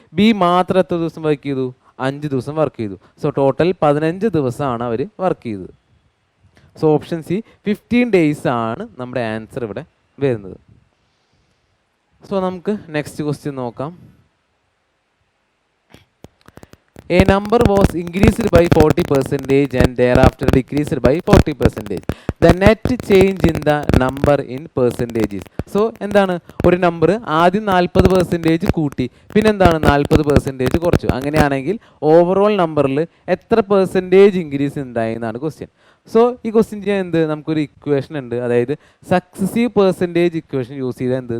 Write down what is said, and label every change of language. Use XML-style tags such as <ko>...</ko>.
<ml>B മാത്രം എത്ര ദിവസം വർക്ക് ചെയ്തു? 5 ദിവസം വർക്ക് ചെയ്തു. സോ ടോട്ടൽ 15 ദിവസമാണ് അവർ വർക്ക് ചെയ്തത്. സോ ഓപ്ഷൻ സി 15 ഡേയ്സ് ആണ് നമ്മുടെ ആൻസർ ഇവിടെ വരുന്നത്. സോ നമുക്ക് നെക്സ്റ്റ് ക്വസ്റ്റ്യൻ നോക്കാം.</ml> <en>A number was increased by 40% and thereafter decreased by 40%. The net change in the number in percentages.</en> <ml>So എന്താണ്? ഒരു നമ്പർ ആദ്യം 40% കൂട്ടി, പിന്നെന്താണ് 40% കുറച്ചു. അങ്ങനെയാണെങ്കിൽ ഓവറോൾ നമ്പറിൽ എത്ര പെർസെൻറ്റേജ് ഇൻക്രീസ് ഉണ്ടായി എന്നാണ് ക്വസ്റ്റ്യൻ. സോ ഈ ക്വസ്റ്റ്യൻ ചെയ്യാൻ എന്ത്? നമുക്കൊരു ഇക്വേഷൻ ഉണ്ട്. അതായത് സക്സസീവ് പെർസെൻറ്റേജ് ഇക്വേഷൻ യൂസ് ചെയ്താൽ എന്ത്?</ml>